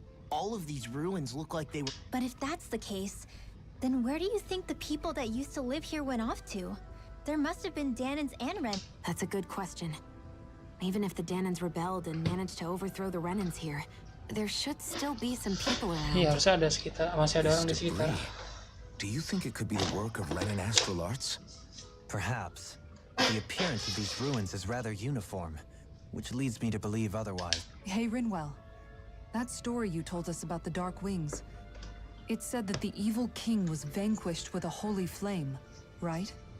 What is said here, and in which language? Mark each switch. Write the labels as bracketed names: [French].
[English] All of these ruins look like they were... But if that's the case, then where do you think the people that used to live here went off to? There must have been Danans and Ren. That's a good question. Even if the Danans rebelled and managed to overthrow the Renans here, there should still be some people around. [Indonesian] Iya, harusnya ada sekitar, masih ada orang di sekitar. [English] Do you think it could be the work of Renan astral arts? Perhaps. The appearance of these ruins is rather uniform, which leads me to believe otherwise. Hey, Rinwell. That story you told us about the Dark Wings. It said that the evil king was vanquished with a holy flame, right?